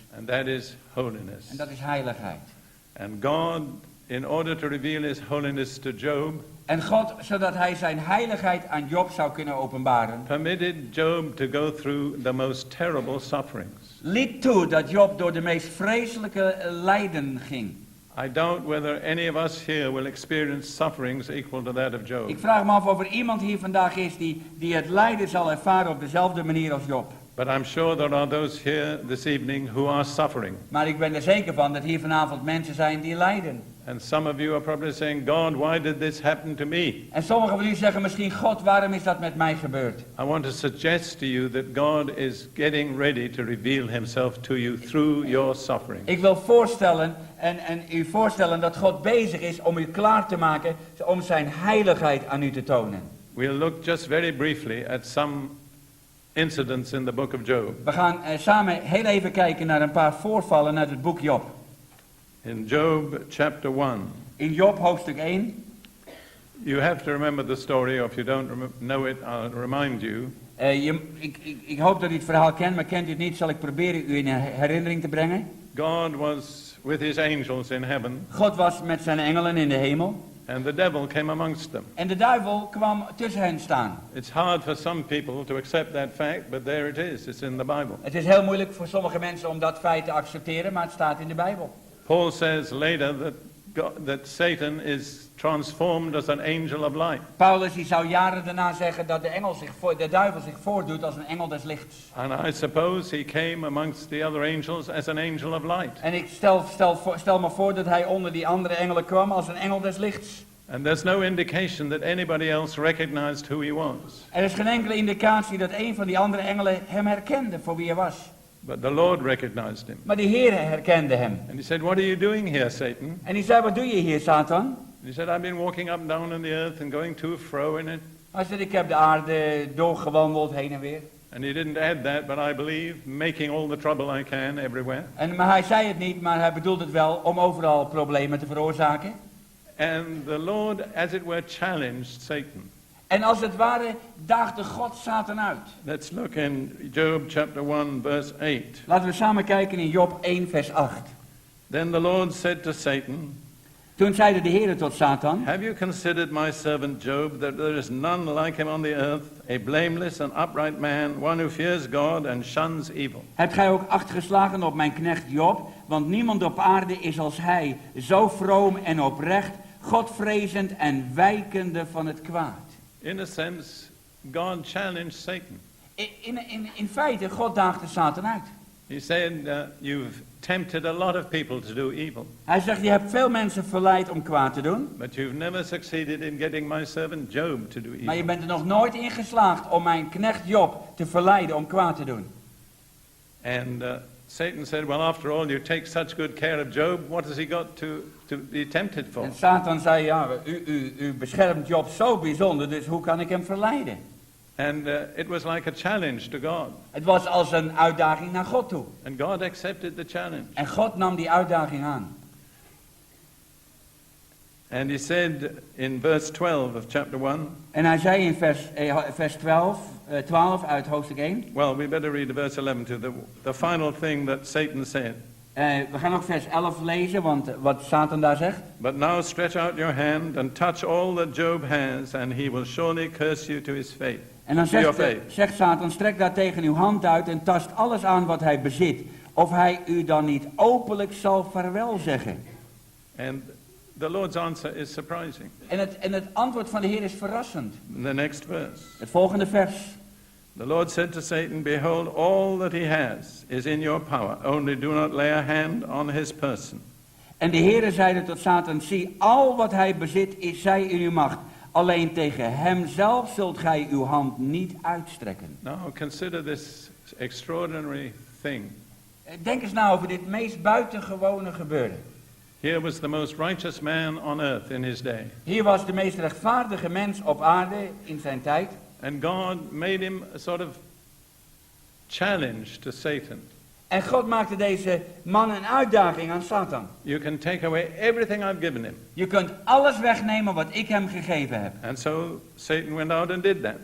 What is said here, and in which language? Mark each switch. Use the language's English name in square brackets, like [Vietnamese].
[English] And that is holiness. [Dutch] En dat is heiligheid. [English] And God, in order to reveal His holiness to Job, [Dutch] En God, zodat Hij zijn heiligheid aan Job zou kunnen openbaren, [English] permitted Job to go through the most terrible sufferings. [Dutch] liet toe dat Job door de meest vreselijke lijden ging. [English] I doubt whether any of us here will experience sufferings equal to that of Job. [Dutch] Ik vraag me af of er iemand hier vandaag is die het lijden zal ervaren op dezelfde manier als Job. [English] But I'm sure there are those here this evening who are suffering. [Dutch] Maar ik ben er zeker van dat hier vanavond mensen zijn die lijden. [English] And some of you are probably saying, God, why did this happen to me? [Dutch] En sommigen van u zeggen misschien, God, waarom is dat met mij gebeurd? [English] I want to suggest to you that God is getting ready to reveal Himself to you through your suffering. [Dutch] Ik wil voorstellen en u voorstellen dat God bezig is om u klaar te maken om zijn heiligheid aan u te tonen. [English] We'll look just very briefly at some incidents in the book of Job. [Dutch] We gaan samen heel even kijken naar een paar voorvallen uit het boek Job. [English] In Job chapter 1. [Dutch] In Job hoofdstuk 1. [English] You have to remember the story, or if you don't know it, I'll remind you. [Dutch] Ik hoop dat u het verhaal kent, maar kent u het niet, zal ik proberen u in herinnering te brengen. [English] God was with His angels in heaven. [Dutch] God was met zijn engelen in de hemel. [English] And the devil came amongst them. [Dutch] En de duivel kwam tussen hen staan. [English] It's hard for some people to accept that fact, but there it is. It's in the Bible. [Dutch] Het is heel moeilijk voor sommige mensen om dat feit te accepteren, maar het staat in de Bijbel. [English] Paul says later that Satan is transformed as an angel of light. [Dutch] Paulus die zou jaren daarna zeggen dat de duivel zich voordoet als een engel des lichts. [English] And I suppose he came amongst the other angels as an angel of light. [Dutch] En ik stel me voor dat hij onder die andere engelen kwam als een engel des lichts. [English] And there's no indication that anybody else recognized who he was. [Dutch] Er is geen enkele indicatie dat een van die andere engelen hem herkende voor wie hij was. [English] But the Lord recognized him. [Dutch] Maar de Heer herkende hem. [English] And he said, "What are you doing here, Satan?" [Dutch] En hij zei, wat doe je hier, Satan? [English] And he said, "I've been walking up and down on the earth and going to and fro in it." [Dutch] Hij zei, ik heb de aarde doorgewandeld heen en weer. [English] And he didn't add that, but I believe making all the trouble I can everywhere. [Dutch] Maar hij zei het niet, maar hij bedoelt het wel om overal problemen te veroorzaken. [English] And the Lord, as it were, challenged Satan. [Dutch] En als het ware daagde God Satan uit. [English] Let's look in Job chapter 1 verse 8. [Dutch] Laten we samen kijken in Job 1 vers 8. [English] Then the Lord said to Satan, [Dutch] Toen zeide de Heere tot Satan: [English] have you considered my servant Job, that there is none like him on the earth, a blameless and upright man, one who fears God and shuns evil? [Dutch] Hebt gij ook acht geslagen op mijn knecht Job? Want niemand op aarde is als hij, zo vroom en oprecht, Godvrezend en wijkende van het kwaad. [English] In a sense, God challenged Satan. [Dutch] In feite, God daagde Satan uit. [English] He said, you've tempted a lot of people to do evil. [Dutch] Hij zegt, je hebt veel mensen verleid om kwaad te doen. [English] But you've never succeeded in getting my servant Job to do evil. [Dutch] Maar je bent er nog nooit in geslaagd om mijn knecht Job te verleiden om kwaad te doen. [English] And Satan said, well, after all, you take such good care of Job. What has he got to be tempted for? [Dutch] En Satan zei, ja, u beschermt Job zo bijzonder, dus hoe kan ik hem verleiden? [English] And it was like a challenge to God. [Dutch] Het was als een uitdaging naar God toe. [English] And God accepted the challenge. [Dutch] En God nam die uitdaging aan. [English] And he said in verse 12 of chapter 1. [Dutch] En hij zei in vers 12 uit hoofdstuk 1. [English] Well, we better read verse 11 too. The final thing that Satan said. [Dutch] We gaan ook vers 11 lezen, want wat Satan daar zegt. [English] But now stretch out your hand and touch all that Job has, and he will surely curse you to his face. [Dutch] En dan zegt Satan, strek daar tegen uw hand uit en tast alles aan wat hij bezit. Of hij u dan niet openlijk zal vaarwel zeggen. [English] And the Lord's answer is surprising. [Dutch] En het antwoord van de Heer is verrassend. [English] The next verse. [Dutch] Het volgende vers. [English] The Lord said to Satan, behold, all that he has is in your power. Only do not lay a hand on his person. [Dutch] En de Heere zeide tot Satan, zie, al wat hij bezit is zij in uw macht. Alleen tegen hemzelf zult gij uw hand niet uitstrekken. [English] Now consider this extraordinary thing. [Dutch] Denk eens nou over dit meest buitengewone gebeuren. [English] Here was the most righteous man on earth in his day. [Dutch] Hier was de meest rechtvaardige mens op aarde in zijn tijd. [English] And God made him a sort of challenge to Satan. [Dutch] En God maakte deze man een uitdaging aan Satan. [English] You can take away everything I've given him. [Dutch] Je kunt alles wegnemen wat ik hem gegeven heb. [English] And so Satan went out and did that.